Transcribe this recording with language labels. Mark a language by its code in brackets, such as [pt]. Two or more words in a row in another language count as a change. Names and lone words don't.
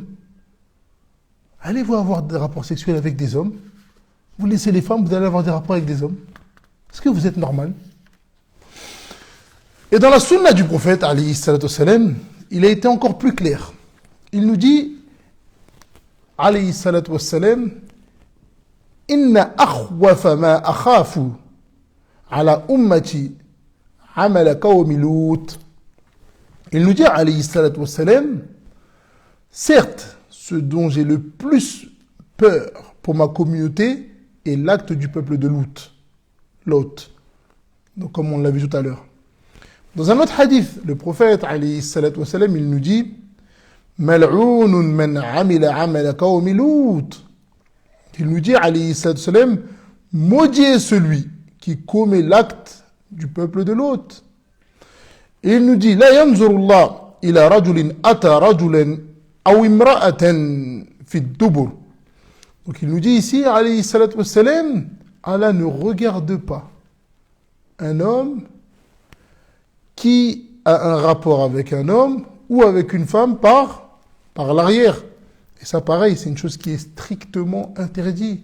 [fr] Allez-vous avoir des rapports sexuels avec des hommes? Vous laissez les femmes, vous allez avoir des rapports avec des hommes? Est-ce que vous êtes normal? Et dans la sunna du prophète, [ar] عليه الصلاة والسلام, [fr] il a été encore plus clair. Il nous dit, [ar] عليه الصلاة والسلام، إن أخوف ما أخاف على أمتي عمل قوم لوط. [fr] Il nous dit, [ar] عليه الصلاة والسلام, [fr] certes, ce dont j'ai le plus peur pour ma communauté est l'acte du peuple de Lot. Donc, comme on l'a vu tout à l'heure. Dans un autre hadith, le prophète, [ar] عليه الصلاة والسلام, [fr] il nous dit, [ar] ملعون من عمل عمل قوم لوط. [fr] Il nous dit, [ar] عليه الصلاة والسلام, [fr] maudit est celui qui commet l'acte du peuple de Lot. Et il nous dit, [ar] لا ينظر الله إلى رجل أتى رجلا أو امرأة في دبر. [fr] Donc il nous dit ici, [ar] عليه الصلاة والسلام, [fr] Allah ne regarde pas un homme qui a un rapport avec un homme ou avec une femme par l'arrière. Et ça, pareil, c'est une chose qui est strictement interdite.